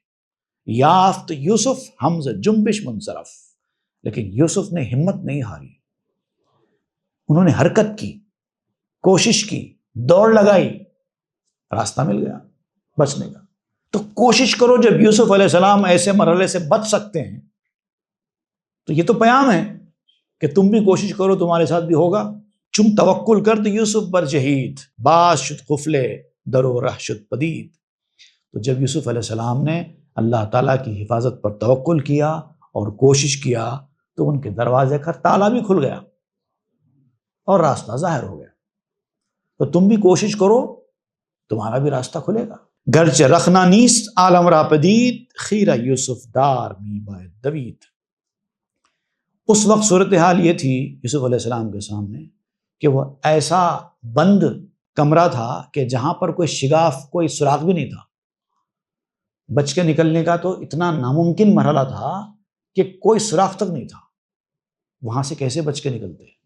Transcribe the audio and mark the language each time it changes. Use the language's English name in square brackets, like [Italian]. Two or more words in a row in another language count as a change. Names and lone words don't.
[Persian] یافت یوسف ہم ز جنبش منصرف، [Urdu] لیکن یوسف نے ہمت نہیں ہاری، انہوں نے حرکت کی، کوشش کی، دوڑ لگائی، راستہ مل گیا بچنے کا۔ تو کوشش کرو، جب یوسف علیہ السلام ایسے مرحلے سے بچ سکتے ہیں تو یہ تو پیام ہے کہ تم بھی کوشش کرو، تمہارے ساتھ بھی ہوگا۔ [Persian] چم توکل کرد یوسف بر جہید، باز شد قفلے درو رہ شد پدید۔ [Urdu] تو جب یوسف علیہ السلام نے اللہ تعالیٰ کی حفاظت پر توکل کیا اور کوشش کیا تو ان کے دروازے کا تالا بھی کھل گیا اور راستہ ظاہر ہو گیا۔ تو تم بھی کوشش کرو، تمہارا بھی راستہ کھلے گا۔ [Persian] گرچہ رخنا نیست عالم را پدید، خیرہ یوسف دار می باید دوید۔ [Urdu] اس وقت صورتحال یہ تھی یوسف علیہ السلام کے سامنے کہ وہ ایسا بند کمرہ تھا کہ جہاں پر کوئی شگاف، کوئی سراغ بھی نہیں تھا۔ بچ کے نکلنے کا تو اتنا ناممکن مرحلہ تھا کہ کوئی سراغ تک نہیں تھا، وہاں سے کیسے بچ کے نکلتے۔